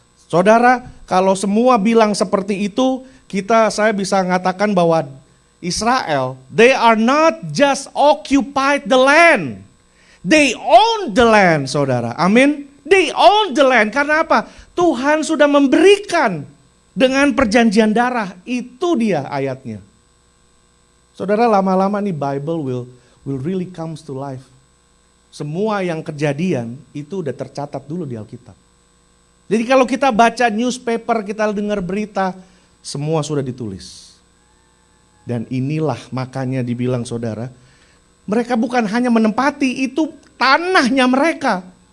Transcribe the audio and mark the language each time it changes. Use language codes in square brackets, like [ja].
[id] Saudara, kalau semua bilang seperti itu, saya bisa mengatakan bahwa Israel, [en] they are not just occupied the land. They own the land, [id] saudara. Amin. [en] They own the land. [id] Karena apa? Tuhan sudah memberikan dengan perjanjian darah. Itu dia ayatnya. Saudara, lama-lama nih [en] Bible will really comes to life. [id] Semua yang kejadian itu udah tercatat dulu di Alkitab. Jadi kalau kita baca newspaper, kita dengar berita, semua sudah ditulis. Dan inilah makanya dibilang saudara, mereka bukan hanya menempati, itu tanahnya mereka.